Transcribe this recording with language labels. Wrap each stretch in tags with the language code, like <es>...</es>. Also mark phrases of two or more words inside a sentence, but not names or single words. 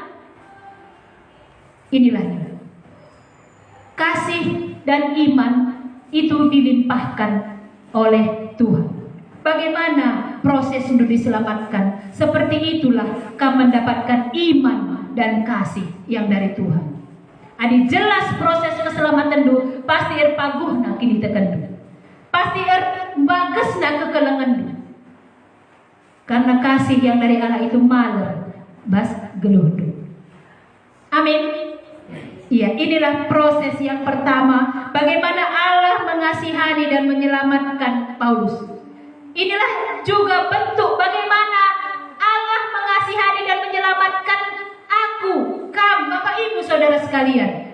<id>Inilah dia. Kasih dan iman itu dilimpahkan oleh Tuhan. Bagaimana proses untuk diselamatkan? Seperti itulah kau mendapatkan iman dan kasih yang dari Tuhan.</id> <btx>Adi jelas</btx> <id>proses keselamatan</id> <btx>du pasti paguh nak kini tekan, pasti bagus nak kekelengan du.</btx> <id>Karena kasih yang dari Allah itu</id> <btx>maler bas geluh du.</btx> <id>Amin. Iya, inilah proses yang pertama. Bagaimana Allah mengasihani dan menyelamatkan Paulus. Inilah juga bentuk bagaimana Allah mengasihani dan menyelamatkan aku, kamu, Bapak Ibu, Saudara sekalian.</id>